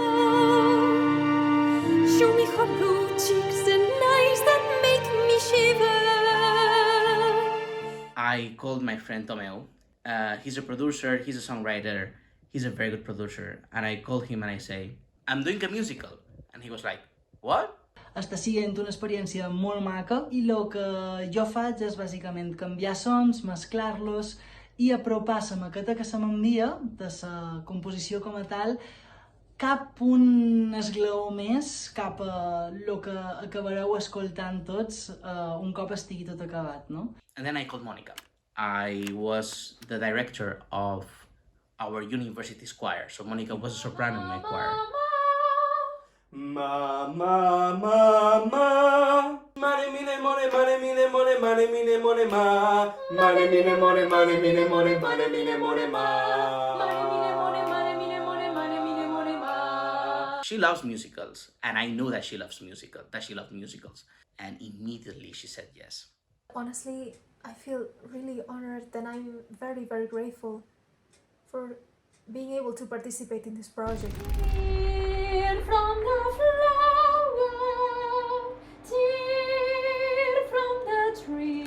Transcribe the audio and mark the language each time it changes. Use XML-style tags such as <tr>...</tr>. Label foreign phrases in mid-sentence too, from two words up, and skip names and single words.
<en>Show me her blue cheeks and eyes that make me shiver. I called my friend Tomeu. He's a producer, he's a songwriter, he's a very good producer. And I called him and I say, I'm doing a musical. And he was like, what?</en> <ca>Està sent una experiència molt maca i el que jo faig és bàsicament canviar sons, mesclar-los i apropar la maqueta que se m'envia de la composició com a tal cap un esglaó més cap a el que acabareu escoltant tots un cop estigui tot acabat, no?</ca> <en>And then I called Mònica. I was the director of our university choir. So Mònica was a soprano in my choir. Ma ma ma ma mane mine mone mane mine mone mane mine mone ma mane mine mone mane mine mone mane mine mone ma. She loves musicals, and I know that she loves musicals, and immediately she said yes. Honestly, I feel really honored and I'm very, very grateful for being able to participate in this project. From the flower, tear from the tree.</en>